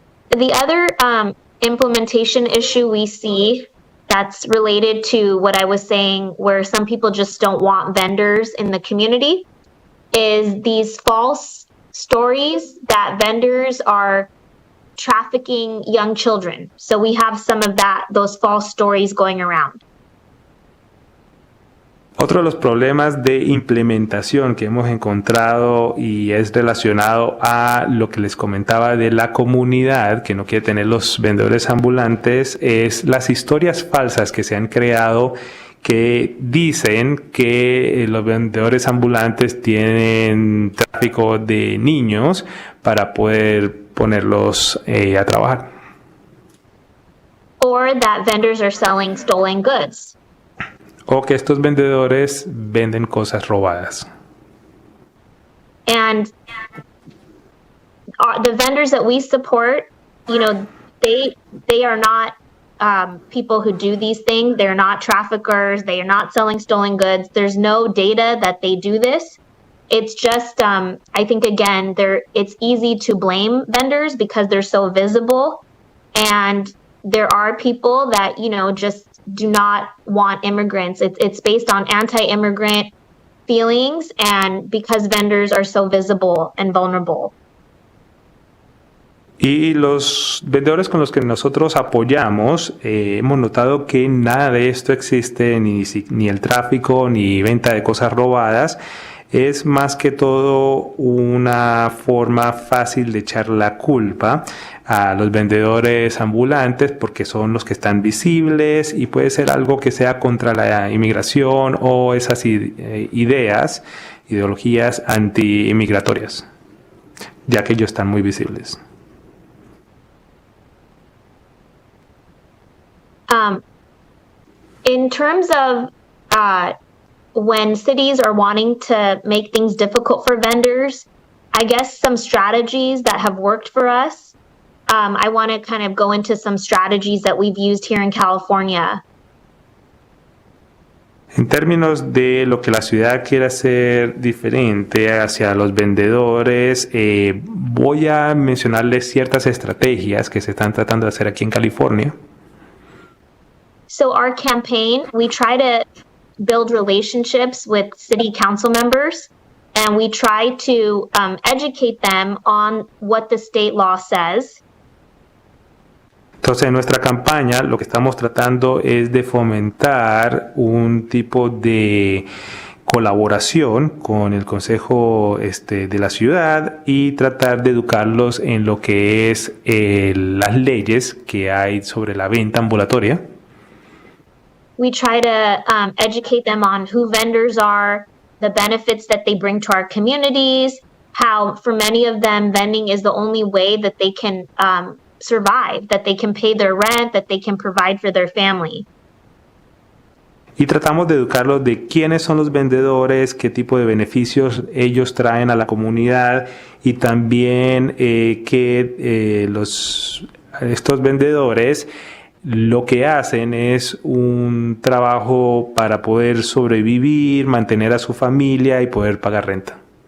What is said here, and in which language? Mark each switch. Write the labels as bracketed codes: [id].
[en] The other implementation issue we see that's related to what I was saying, where some people just don't want vendors in the community, is these false stories that vendors are trafficking young children. So we have some of those false stories going around. [es] Otro de los problemas de implementación que hemos encontrado y es relacionado a lo que les comentaba de la comunidad que no quiere tener los vendedores ambulantes es las historias falsas que se han creado que dicen que los vendedores ambulantes tienen tráfico de niños para poder ponerlos a trabajar. [en] Or that vendors are selling stolen goods. [es] O que estos vendedores venden cosas robadas. [en] And the vendors that we support, they are not people who do these things. They're not traffickers. They are not selling stolen goods. There's no data that they do this. It's just, I think, again, it's easy to blame vendors because they're so visible. And there are people that, just do not want immigrants. It's based on anti-immigrant feelings and because vendors are so visible and vulnerable. [es] Y los vendedores con los que nosotros apoyamos, hemos notado que nada de esto existe, ni el tráfico, ni venta de cosas robadas. es más que todo una forma fácil de echar la culpa a los vendedores ambulantes porque son los que están visibles y puede ser algo que sea contra la inmigración o esas ideologías anti-inmigratorias, ya que ellos están muy visibles. [en] In terms of when cities are wanting to make things difficult for vendors, I guess some strategies that have worked for us. I want to kind of go into some strategies that we've used here in California. [es] En términos de lo que la ciudad quiere hacer diferente hacia los vendedores, voy a mencionarles ciertas estrategias que se están tratando de hacer aquí en California. [en] So our campaign, we try to build relationships with city council members, and we try to educate them on what the state law says. [es] Entonces, en nuestra campaña lo que estamos tratando es de fomentar un tipo de colaboración con el Consejo de la ciudad y tratar de educarlos en lo que es las leyes que hay sobre la venta ambulatoria. [en] We try to educate them on who vendors are, the benefits that they bring to our communities, how for many of them vending is the only way that they can survive, that they can pay their rent, that they can provide for their family. [es] Y tratamos de educarlos de quiénes son los vendedores, qué tipo de beneficios ellos traen a la comunidad y también que estos vendedores lo que hacen es un trabajo para poder sobrevivir, mantener a su familia y poder pagar renta.